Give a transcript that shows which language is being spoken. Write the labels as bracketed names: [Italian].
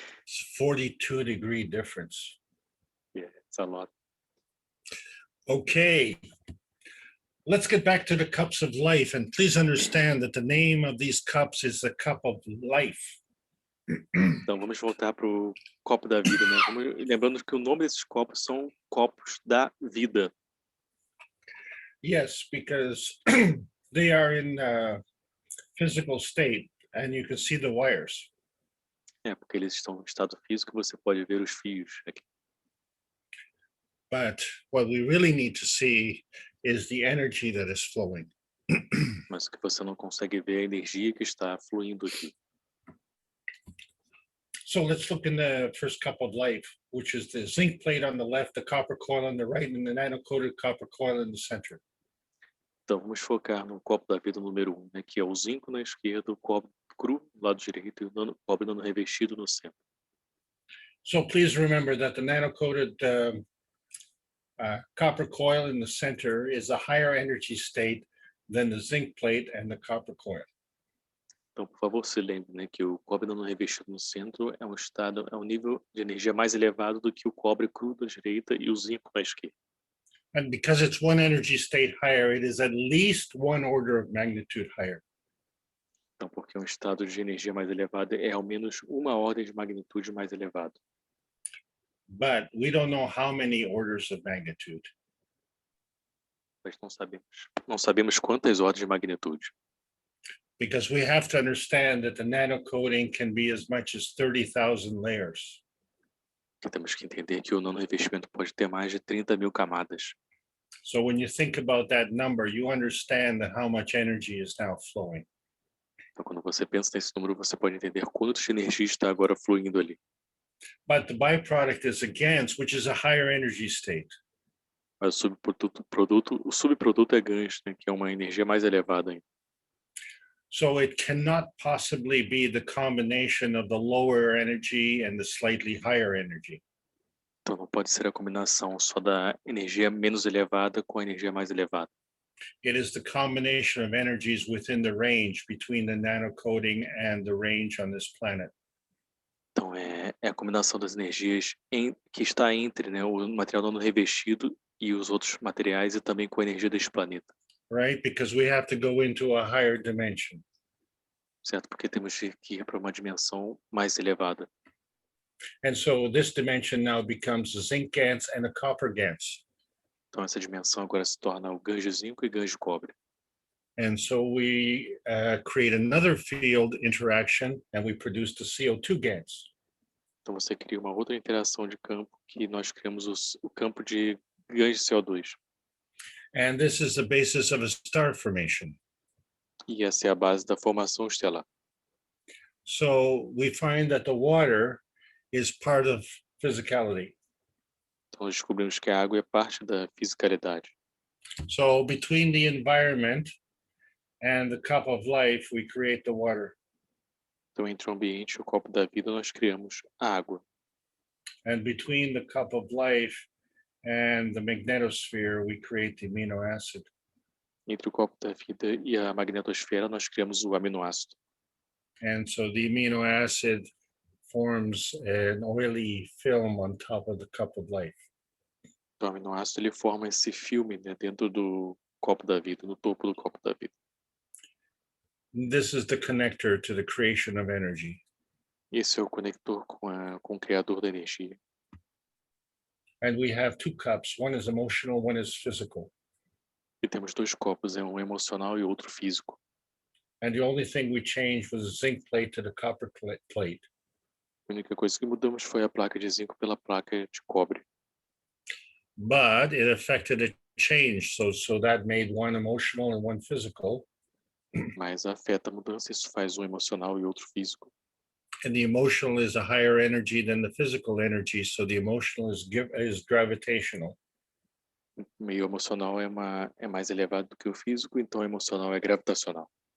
[English] It's 42-degree difference. Yeah, it's a lot. Okay. Let's get back to the cups of life, and please understand that the name of these cups is the cup of life. [Portuguese] Então vamos voltar para o copo da vida, né? Lembrando que o nome desses copos são copos da vida. [English] Yes, because they are in physical state, and you can see the wires. [Portuguese] É, porque eles estão no estado físico, você pode ver os fios aqui. [English] But what we really need to see is the energy that is flowing. [Portuguese] Mas o que você não consegue ver é a energia que está fluindo aqui. [English] So let's look in the first cup of life, which is the zinc plate on the left, the copper coil on the right, and the nano-coated copper coil in the center. [Portuguese] Então vamos focar no copo da vida número 1, né, que é o zinco na esquerda, o cobre cru no lado direito e o cobre nano revestido no centro. [English] So please remember that the nano-coated copper coil in the center is a higher energy state than the zinc plate and the copper coil. [Portuguese] Então, por favor, se lembre, né, que o cobre nano revestido no centro é um nível de energia mais elevado do que o cobre cru da direita e o zinco na esquerda. [English] And because it's one energy state higher, it is at least one order of magnitude higher. [Portuguese] Então, porque um estado de energia mais elevada é ao menos uma ordem de magnitude mais elevado. [English] But we don't know how many orders of magnitude. [Portuguese] Mas não sabemos quantas ordens de magnitude. [English] Because we have to understand that the nano coating can be as much as 30,000 layers. [Portuguese] Porque temos que entender que o nano revestimento pode ter mais de 30.000 camadas. [English] So when you think about that number, you understand that how much energy is now flowing. [Portuguese] Então, quando você pensa nesse número, você pode entender quanto de energia está agora fluindo ali. [English] But the byproduct is a GANS, which is a higher energy state. [Portuguese] Mas o subproduto é GANs, né, que é uma energia mais elevada ainda. [English] So it cannot possibly be the combination of the lower energy and the slightly higher energy. [Portuguese] Então não pode ser a combinação só da energia menos elevada com a energia mais elevada. [English] It is the combination of energies within the range between the nano coating and the range on this planet. [Portuguese] Então é a combinação das energias que está entre, né, o material nano revestido e os outros materiais e também com a energia deste planeta. [English] Right? Because we have to go into a higher dimension. [Portuguese] Certo? Porque temos que ir para uma dimensão mais elevada. [English] And so this dimension now becomes a zinc GANS and a copper GANS. [Portuguese] Então essa dimensão agora se torna o GANs de zinco e GANs de cobre. [English] And so we create another field interaction and we produce the CO2 GANS. [Portuguese] Então você cria uma outra interação de campo que nós criamos o campo de GANs de CO2. [English] And this is the basis of a star formation. [Portuguese] E essa é a base da formação estelar. [English] So we find that the water is part of physicality. [Portuguese] Então nós descobrimos que a água é parte da fisicalidade. [English] So between the environment and the cup of life, we create the water. [Portuguese] Então entre o ambiente e o copo da vida nós criamos a água. [English] And between the cup of life and the magnetosphere, we create the amino acid. [Portuguese] Entre o copo da vida e a magnetosfera nós criamos o aminoácido. [English] And so the amino acid forms an oily film on top of the cup of life. [Portuguese] Então o aminoácido ele forma esse filme, né, dentro do copo da vida, no topo do copo da vida. [English] This is the connector to the creation of energy. [Portuguese] Esse é o conector com o criador da energia. [English] And we have two cups. One is emotional, one is physical. [Portuguese] E temos dois copos, um emocional e outro físico. [English] And the only thing we changed was the zinc plate to the copper plate. [Portuguese] A única coisa que mudamos foi a placa de zinco pela placa de cobre. [English] But it affected a change. So that made one emotional and one physical. [Portuguese] Mas afeta a mudança, isso faz um emocional e outro físico. [English] And the emotional is a higher energy than the physical energy. So the emotional is gravitational. [Portuguese] O meio emocional é mais elevado do que o físico, então o emocional é gravitacional.